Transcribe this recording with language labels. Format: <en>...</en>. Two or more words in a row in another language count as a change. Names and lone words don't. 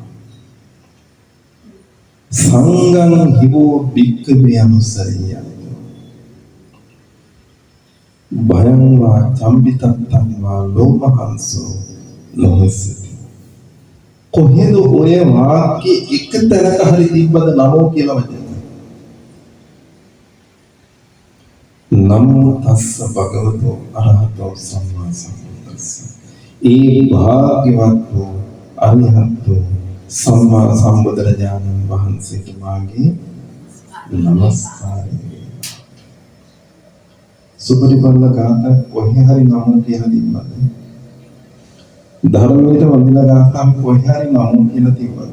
<pi>සංඝං හිවෝ භික්ඛවේ අනුස්සරියං භයං වා කම්මිතත්තං වා ලෝමහංසෝ නයස්සති.</pi> <si>කොහෙද ඔය වාක්‍ය එක තැනක හරි තිබ්බද නමෝ කියලා වචන?</si> <pi>නමෝ තස්ස භගවතු අරහතෝ සම්මා සම්බුද්දස්ස.</pi> <si>ඒ භාග්‍යවත් වූ අරිහත් වූ සම්මා සම්බුදුරජාණන් වහන්සේට මාගේ නමස්කාරය. සුපටිපන්න ගාථා කොහේ හරි නමෝ කියලා තිබ්බද? ධර්මයට වඳින ගාථාව කොහේ හරි නමෝ කියලා තිබ්බද?</si>